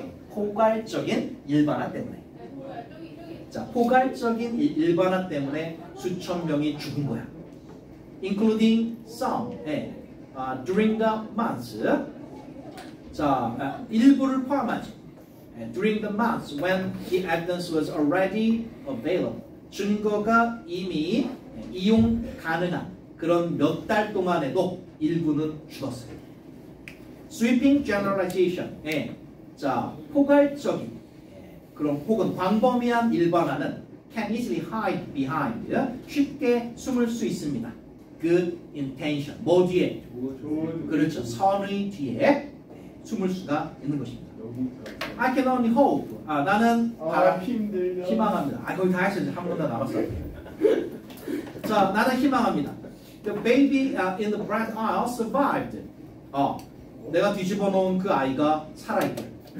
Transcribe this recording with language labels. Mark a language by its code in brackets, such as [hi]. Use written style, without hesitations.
[ko] 포괄적인 일반화 때문에. 자, 포괄적인 일반화 때문에 수천 명이 죽은 거야. [en] Including some during the months. [ko] 자, 일부를 포함하지. [en] During the months when the evidence was already available. [ko] 증거가 이미 이용 가능한 그런 몇 달 동안에도 일부는 죽었어요. [en] Sweeping generalization. [ko] 자, 포괄적인 그런 혹은 광범위한 일반화는 [en] can easily hide behind. [ko] 쉽게 숨을 수 있습니다. [en] Good intention. [ko] 뭐 뒤에? 그렇죠. 선의 뒤에 숨을 수가 있는 것입니다. [en] I can only hope. [ko] 나는 희망합니다. 거의 다 했어요. 한 번 더 남았어요. 자, 나는 희망합니다. [en] The baby in the breast aisle survived. [ko] 내가 뒤집어 놓은 그 아이가 살아있대.